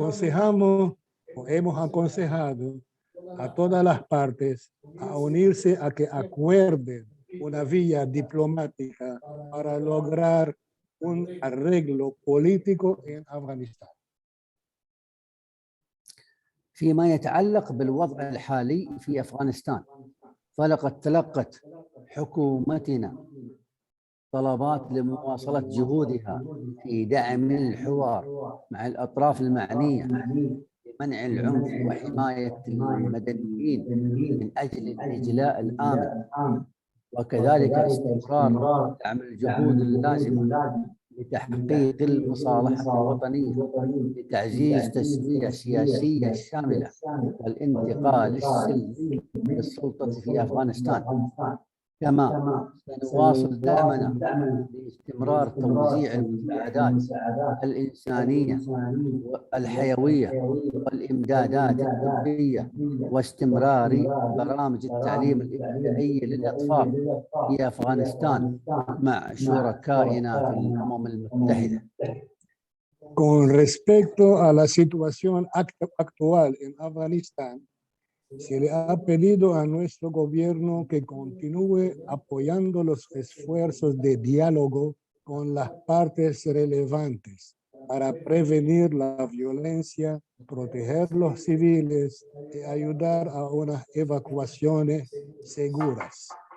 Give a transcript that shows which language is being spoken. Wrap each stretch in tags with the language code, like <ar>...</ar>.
<es>Hemos aconsejado a todas las partes a unirse a que acuerden una vía diplomática para lograr un arreglo político en Afganistán.</es> <ar>فيما يتعلق بالوضع الحالي في أفغانستان، فلقد تلقت حكومتنا طلبات لمواصلة جهودها في دعم الحوار مع الأطراف المعنية لمنع العنف وحماية المدنيين من أجل الإجلاء الآمن، وكذلك استمرار دعم الجهود اللازمة لتحقيق المصالحة الوطنية لتعزيز تسوية سياسية شاملة والانتقال السلمي للسلطة في أفغانستان. كما سنواصل دعمنا لاستمرار توزيع المساعدات الإنسانية الحيوية والإمدادات الطبية واستمرار برامج التعليم الابتدائي للأطفال في أفغانستان مع شركائنا في الأمم المتحدة.</ar> <es>Con respecto a la situación actual en Afganistán, se le ha pedido a nuestro gobierno que continúe apoyando los esfuerzos de diálogo con las partes relevantes para prevenir la violencia, proteger los civiles y ayudar a unas evacuaciones seguras.</es>